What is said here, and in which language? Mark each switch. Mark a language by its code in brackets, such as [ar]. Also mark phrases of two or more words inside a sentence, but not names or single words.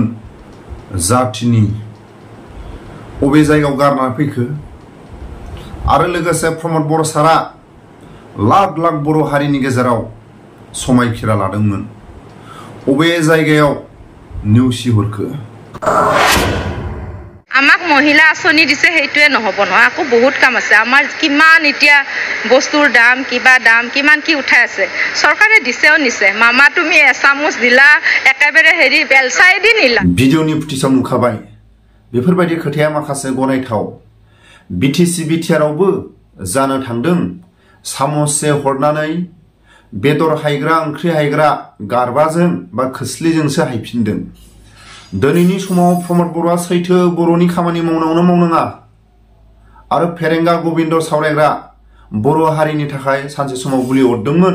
[brx] जाथिनि अबे जायगायाव गारना फैखो आरो लोगोसे प्रमद बर' सारा लाख लाख बर' हारिनि गेजेराव समायखिरा लादोंमोन। अबे जायगायाव नेवसि हरखो [as] আমাক মহিলা আঁচনি দিছে সেইটোৱে নহব নহয়, আকৌ বহুত কাম আছে। আমাৰ কিমান এতিয়া বস্তুৰ দাম কিবা দাম কিমান কি উঠাই আছে, চৰকাৰে দিছেও নিছে। মামা তুমি এচামুচ দিলা একেবাৰে হেৰি বেলচাই দি নিলা। [brx] ভিডিঅ'नि फुटिसाव नुखाबाय बेफोरबायदि खोथाया माखासे गनायथाव। बिटिसि बिटिआरआवबो जानो थांदों। सामससे हरनानै बेदर हायग्रा ओंख्रि हायग्रा गारबाजों बा खोस्लिजोंसो हायफिनदों। दिनैनि समाव प्रमद बर'आ सैथो बर'नि खामानि मावनांगौना मावनाङा आरो फेरेंगा गबिन्द सावरायग्रा बर' हारिनि थाखाय सानसे समाव गुलि अरदोंमोन।